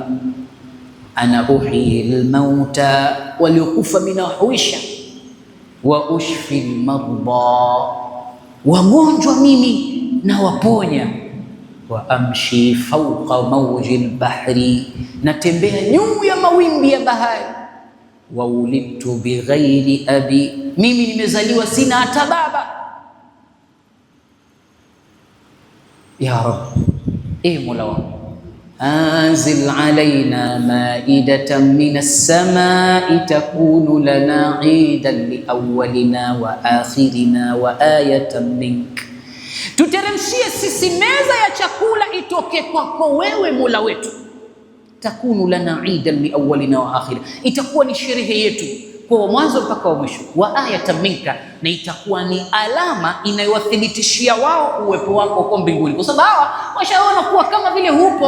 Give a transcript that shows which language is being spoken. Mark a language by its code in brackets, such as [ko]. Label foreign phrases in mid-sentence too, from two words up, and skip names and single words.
[ar] أنا أحيي الموتى, [sw] waliokufa minahuisha, [ar] وأشفي المرضى, [sw] wagonjwa mimi na waponya, [ar] وأمشي فوق موج البحر, [sw] natembea juu ya mawimbi ya bahari, [ar] وولدت بغير أب, [sw] mimi nimezaliwa sina hata baba. [ar] يا رب, [sw] Mola wangu, [ar] أنزل علينا مائدة من السماء تكون لنا عيدا لأولنا وآخرنا وآية منك, [sw] tuteremshie sisi meza ya chakula itoke kwako wewe Mola wetu. [ar] تكون لنا عيدا لأولنا وآخرنا, [sw] itakuwa ni sherehe yetu kwa mwanzo mpaka wa mwisho. [ar] وآية منك, [sw] na itakuwa ni alama inayowathibitishia wao uwepo wako huko mbinguni, kwa sababu hawa washaona kuwa kama vile hupo.